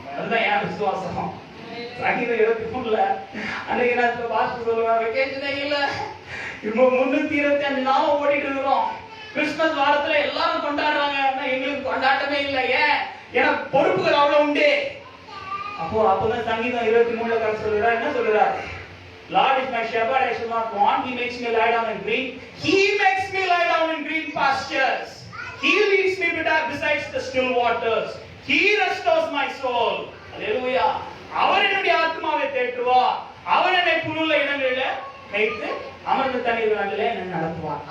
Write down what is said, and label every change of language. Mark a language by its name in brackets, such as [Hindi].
[Tamil] அதுதான் என் விசுவாசம். சங்கீதம் 23ல அன்னைக்கு நான் பாஸ்டர் சொல்லுவாங்க, வெக்கேஷனே இல்ல, இப்போ 325 நாம ஓடிட்டு இருக்கிறோம். கிறிஸ்துமஸ் வாரத்துல எல்லாரும் கொண்டாடுறாங்க, ஆனா எங்களுக்கு கொண்டாட்டமே இல்லை. ஏன்? ஏன்னா பொறுப்புகள் அவ்வளவு உண்டு. அப்பதான் சங்கீதம் 23ல கர்த்தர் சொல்றார், என்ன சொல்றார்? [English] Lord is my shepherd, I shall not want. He makes me lie down in green. He makes me lie down in green pastures. He leads me beside the still waters. He restores my soul. Hallelujah. [Tamil] அவர் என்னுடைய ஆத்மாவை தேற்றுவார், அவர் என்னை புல்லுள்ள இடங்களில வைத்து அமர்ந்த தண்ணீர்களிலே என்னை நடத்துவார்.